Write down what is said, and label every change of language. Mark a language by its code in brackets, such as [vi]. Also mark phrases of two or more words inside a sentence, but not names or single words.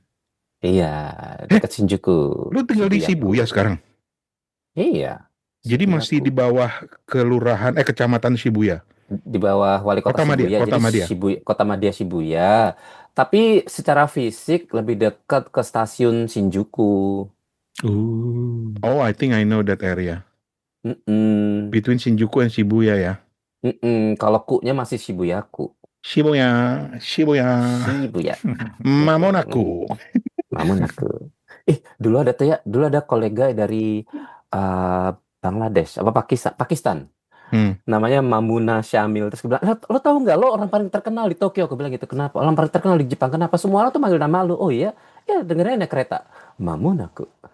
[id] Iya, dekat Shinjuku. Lu tinggal di Shibuya sekarang? Iya. Jadi masih di bawah kelurahan, kecamatan Shibuya. Di bawah wali kota Kota Madya, Shibuya, Kota jadi Madya. Kota Madya Shibuya. Tapi secara fisik lebih dekat ke stasiun Shinjuku. [en] Oh, I think I know that area. Mm-mm. Between Shinjuku and Shibuya ya. [id] Kalau ku-nya masih Shibuyaku. Shibuya. Shibuya. [ja] Mamonaku. Mamonaku. [id] Dulu ada kolega dari Bangladesh apa Pakistan. Namanya Mamuna Syamil. Terus gue bilang, lo tahu nggak, lo orang paling terkenal di Tokyo? Aku bilang gitu. Kenapa? Orang paling terkenal di Jepang. Kenapa? Semua orang tuh manggil nama lo. Oh iya, ya dengerin naik kereta. [ja] Mamonaku.